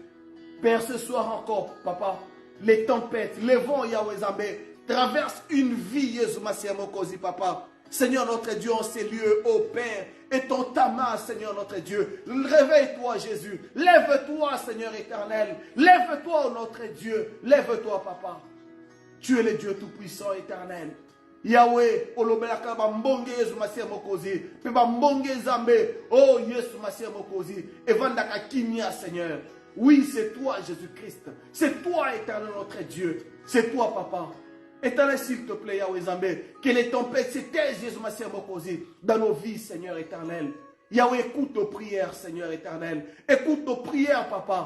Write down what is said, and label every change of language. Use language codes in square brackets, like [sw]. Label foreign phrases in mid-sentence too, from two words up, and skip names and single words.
[fr] Père, ce soir encore, Papa, les tempêtes, les vents, Yahweh Zambé, traversent une vie, Jésus Massia Mokosi, Papa. Seigneur notre Dieu, en ces lieux, ô Père, étends ta main, Seigneur notre Dieu. Réveille-toi, Jésus. Lève-toi, Seigneur éternel. Lève-toi, notre Dieu. Lève-toi, Papa. Tu es le Dieu tout-puissant, éternel. Yahweh, [ln] olobelaka bambonge Yesu Massia Mokosi, pe bambonge Zambé, oh Yesu Massia Mokosi, et vandaka kimia, Seigneur. [fr] Oui, c'est toi, Jésus-Christ. C'est toi, éternel notre Dieu. C'est toi, Papa. Éternel, s'il te plaît, Yahweh Zambé, que les tempêtes se taisent, Jésus Massia Mokosi, dans nos vies, Seigneur éternel. Yahweh, écoute nos prières, Seigneur éternel. Écoute nos prières, Papa.